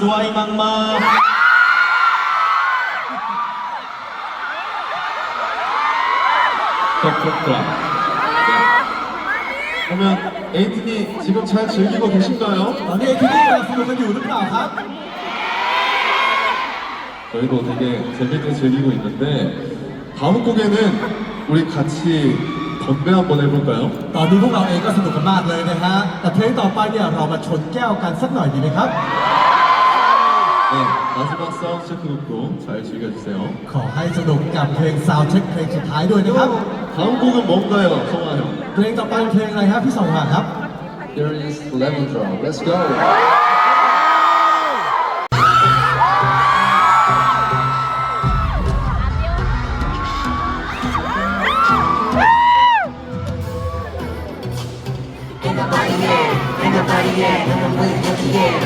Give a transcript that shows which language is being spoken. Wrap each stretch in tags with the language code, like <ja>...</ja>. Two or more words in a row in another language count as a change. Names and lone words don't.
<ko>막마. 덕덕덕. 그러면 에이틴이 지금 잘 즐기고 계신가요?</ko> <th>ตอนนี้ที่นี่กำลังสนุกกันอยู่หรือเปล่าครับ</th> <ko>저희도 되게 재밌게 즐기고 있는데 다음 곡에는 우리 같이 건배 한번 해볼까요?</ko> <th>ตอนนี้พวกเราเองก็สนุกกันมากเลยนะฮะแต่เพลงต่อไปเนี่ยเรามาชนแก้วกันสักหน่อยดีไหมครับ</th> <ko>네, 마지막 사운드 체크 곡도 잘 즐겨주세요.</ko> <th>ขอให้สนุกกับเพลง Sound Check เพลงสุดท้ายด้วยนะครับ</th> <ko>다음 곡은 뭔가요, 성화 형?</ko> <th>เพลงต่อไปเป็นเพลงอะไรครับพี่สองหาครับ</th> <en>Here is Lemon Drop. Let's go. Ain't nobody here, ain't nobody here, no one waiting for the air.</en>